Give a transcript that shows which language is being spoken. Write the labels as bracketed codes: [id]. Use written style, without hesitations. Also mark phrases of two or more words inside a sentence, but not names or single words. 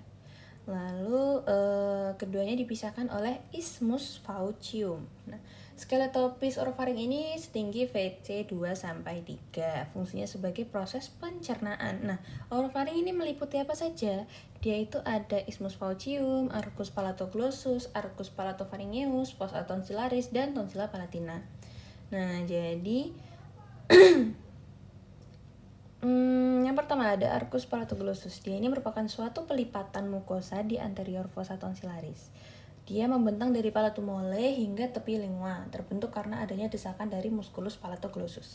[id] Lalu keduanya dipisahkan oleh [la] isthmus faucium. [id] Nah, skeletopis orofaring ini setinggi VC 2-3. Fungsinya sebagai proses pencernaan. Nah, orofaring ini meliputi apa saja? Dia itu ada [la] isthmus faucium, arcus palatoglossus, arcus palatopharyngeus, fossa tonsillaris, dan tonsilla palatina. [id] Nah, jadi yang pertama ada [la] arcus palatoglossus. [id] Dia ini merupakan suatu pelipatan mukosa di anterior [la] fossa tonsillaris. [id] Dia membentang dari [la] palatum mole [id] hingga tepi lingua, terbentuk karena adanya desakan dari [la] musculus palatoglossus.